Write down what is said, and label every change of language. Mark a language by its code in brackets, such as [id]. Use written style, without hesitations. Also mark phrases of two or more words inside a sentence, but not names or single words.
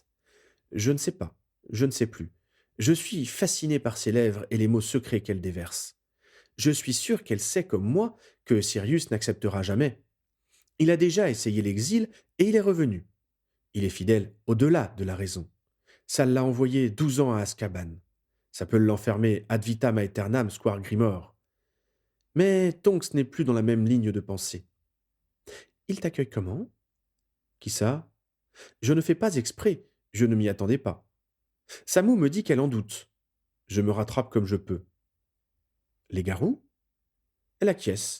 [fr] Je ne sais pas, je ne sais plus. Je suis fasciné par ses lèvres et les mots secrets qu'elle déverse. Je suis sûr qu'elle sait comme moi que Sirius n'acceptera jamais. Il a déjà essayé l'exil et il est revenu. Il est fidèle au-delà de la raison. Ça l'a envoyé 12 ans à Azkaban. Ça peut l'enfermer [la] ad vitam aeternam [fr] square Grimore. Mais Tonks n'est plus dans la même ligne de pensée. Il t'accueille comment? Qui ça? Je ne fais pas exprès, je ne m'y attendais pas. Samou me dit qu'elle en doute. Je me rattrape comme je peux. Les garous? Elle acquiesce.